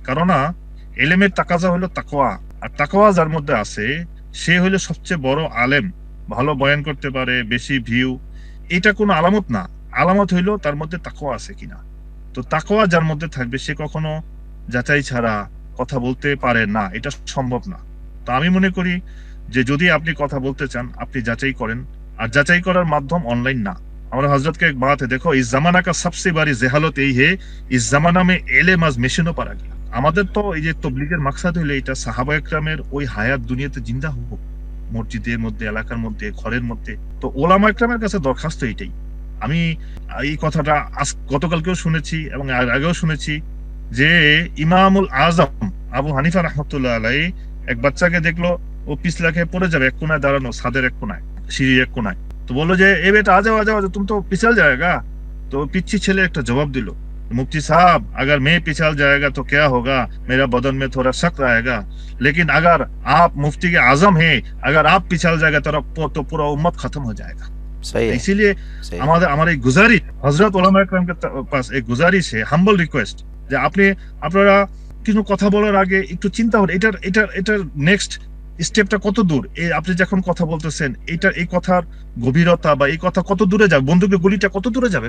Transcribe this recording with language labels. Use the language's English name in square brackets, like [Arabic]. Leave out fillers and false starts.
[Bangla] কারণ এলেমের তাকাজা হলো তাকওয়া, আর তাকওয়া যার মধ্যে আছে সে হলো সবচেয়ে বড় আলেম, ভালো বয়ান করতে পারে, বেশি ভিউ, এটা কোনো আলামত না। আলামত হইলো তার মধ্যে তাকওয়া আছে কিনা। তো তাকওয়া যার মধ্যে থাকবে সে কখনো যাচাই ছাড়া কথা বলতে পারে না, এটা সম্ভব না। তো আমি মনে করি যে যদি আপনি কথা বলতে চান, আপনি যাচাই করেন, আর যাচাই করার মাধ্যম অনলাইন না। আমরা হযরতকে এক বাত [Hindi] है, देखो इस जमाना का सबसे बड़ी जहालत यही है, इस जमाना में इल्म आज [Bangla] মেশিনও পারা গেল। আমাদের তো এই যে তবলিগের মাকসাদ হইলো এটা সাহাবা একরামের ওই হায়াত দুনিয়াতে জিন্দা হোক, মসজিদের মধ্যে, এলাকার মধ্যে, ঘরের মধ্যে। তো ওলামা একরামের কাছে দরখাস্ত এটাই। আমি এই কথাটা গতকালকেও শুনেছি এবং আগেও শুনেছি যে ইমামুল আজম আবু হানিফা রাহমাতুল্লাহ আলাইহি এক বাচ্চাকে দেখলো, ও পিছলা খেয়ে পড়ে যাবে এক কোনায় দাঁড়ানো, ছাদের এক কোনায়, সিঁড়ির এক কোনায়। তো বললো যে এ বেটা আ যাও তুমি তো পিছল जाएगा। তো পিচ্ছি ছেলে একটা জবাব দিল, [Hindi] मुफ्ती साहब अगर मैं पिछल जाएगा तो क्या होगा, मेरा बदन में थोड़ा शक रहेगा, लेकिन अगर आप मुफ्ती के आजम हैं, अगर आप पिछल जाएगा तो पूरा उम्मत खत्म हो जाएगा। सही है, इसीलिए सही है। हमारे गुजारिश हजरत उलमा इकराम के पास एक गुजारिश है, [Bangla] হাম্বল রিকোয়েস্ট, যে আপনারা কিছু কথা বলার আগে একটু চিন্তা করুন এটার নেক্সট স্টেপটা কত দূর। আপনি যখন কথা বলতেছেন, এই কথার গভীরতা বা এই কথা কত দূরে যাবে, বন্দুকের গুলিটা কত দূরে যাবে।